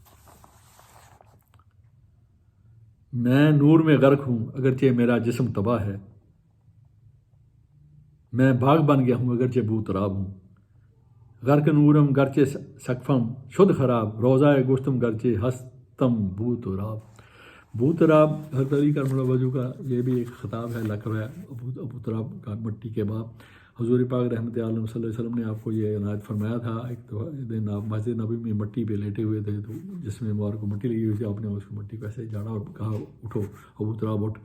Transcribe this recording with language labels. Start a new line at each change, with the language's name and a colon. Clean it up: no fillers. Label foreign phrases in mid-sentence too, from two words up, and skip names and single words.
Urdu: میں نور میں غرق ہوں اگرچہ میرا جسم تباہ ہے، میں باغ بن گیا ہوں اگرچہ بو تراب ہوں،
Persian: غرق نورم گرچہ سقفم شد خراب، روزہ گشتم گرچہ ہستم بو تراب۔
Urdu: بو تراب حضرت علی کرم اللہ وجہ کا یہ بھی ایک خطاب ہے، لقب ہے ابو تراب کا، مٹی کے باپ۔ حضور پاک رحمۃ عالم صلی اللہ علیہ وسلم نے آپ کو یہ عنایت فرمایا تھا، ایک دن آپ مسجد نبی میں مٹی پہ لیٹے ہوئے تھے، تو جس میں مبارک کو مٹی لگی ہوئی تھی، آپ نے اس کو مٹی کو ایسے جھاڑا اور کہا اٹھو ابو تراب اٹھ۔